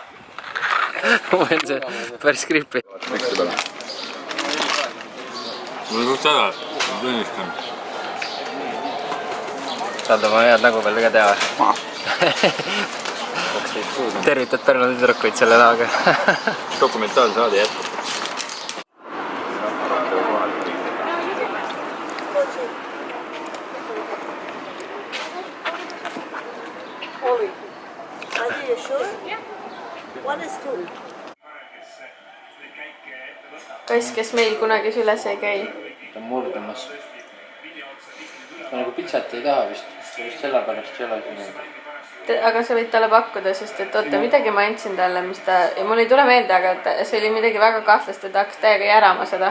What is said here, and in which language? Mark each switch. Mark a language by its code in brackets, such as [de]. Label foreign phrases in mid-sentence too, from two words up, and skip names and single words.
[et] Ma olen see päris kriipi. Miks seda? pärast seda, tunnistan. saad oma head nägu peal ka teha. tervitad Pärnu tüdrukuid selle näoga. Dokumentaalsaade jätkub. [en] Are you sure? One is two. [et] kass, kes meil kunagi süles ei käi. ta on murdumas. ma nagu pitsat ei taha vist sellepärast ei ole siin. Aga sa võid talle pakkuda, sest et oota, midagi ma andsin talle, mis ta, mul ei tule meelde, aga see oli midagi väga kahtlast, et ta hakkas täiega järama seda.